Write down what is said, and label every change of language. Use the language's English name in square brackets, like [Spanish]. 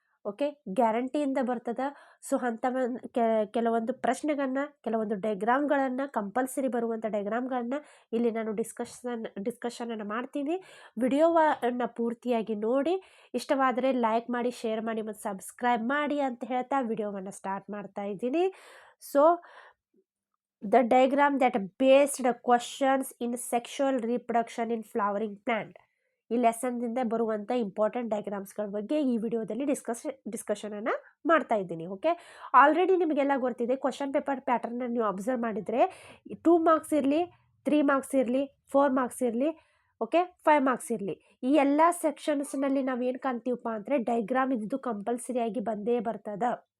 [Kannada] Okay, ಗ್ಯಾರಂಟಿಯಿಂದ ಬರ್ತದೆ. So ಅಂಥ ಕೆಲವೊಂದು ಪ್ರಶ್ನೆಗಳನ್ನ, ಕೆಲವೊಂದು ಡಯಾಗ್ರಾಮ್ಗಳನ್ನು, ಕಂಪಲ್ಸರಿ ಬರುವಂಥ ಡಯಾಗ್ರಾಮ್ಗಳನ್ನ ಇಲ್ಲಿ ನಾನು ಡಿಸ್ಕಷನನ್ನು ಮಾಡ್ತೀನಿ. ವಿಡಿಯೋವನ್ನು ಪೂರ್ತಿಯಾಗಿ ನೋಡಿ, ಇಷ್ಟವಾದರೆ ಲೈಕ್ ಮಾಡಿ, ಶೇರ್ ಮಾಡಿ ಮತ್ತು ಸಬ್ಸ್ಕ್ರೈಬ್ ಮಾಡಿ ಅಂತ ಹೇಳ್ತಾ ವಿಡಿಯೋವನ್ನು ಸ್ಟಾರ್ಟ್ ಮಾಡ್ತಾ ಇದ್ದೀನಿ. [English] So the diagram that based questions in sexual reproduction in flowering plant. [Kannada] ಈ ಲೆಸನ್ದಿಂದ ಬರುವಂಥ ಇಂಪಾರ್ಟೆಂಟ್ ಡಯಾಗ್ರಾಮ್ಸ್ಗಳ ಬಗ್ಗೆ ಈ ವಿಡಿಯೋದಲ್ಲಿ ಡಿಸ್ಕಷನನ್ನು ಮಾಡ್ತಾ ಇದ್ದೀನಿ. ಓಕೆ, ಆಲ್ರೆಡಿ ನಿಮಗೆಲ್ಲ ಗೊತ್ತಿದೆ. ಕ್ವಶನ್ ಪೇಪರ್ ಪ್ಯಾಟರ್ನ ನೀವು ಅಬ್ಸರ್ವ್ ಮಾಡಿದರೆ 2 ಮಾರ್ಕ್ಸ್ ಇರಲಿ, 3 ಮಾರ್ಕ್ಸ್ ಇರಲಿ, 4 ಮಾರ್ಕ್ಸ್ ಇರಲಿ, ಓಕೆ, 5 ಮಾರ್ಕ್ಸ್ ಇರಲಿ, ಈ ಎಲ್ಲ ಸೆಕ್ಷನ್ಸ್ನಲ್ಲಿ ನಾವು ಏನು ಕಾಣ್ತೀವಪ್ಪ ಅಂದರೆ ಡಯಾಗ್ರಾಮ್ ಇದ್ದು ಕಂಪಲ್ಸರಿಯಾಗಿ ಬಂದೇ ಬರ್ತದೆ.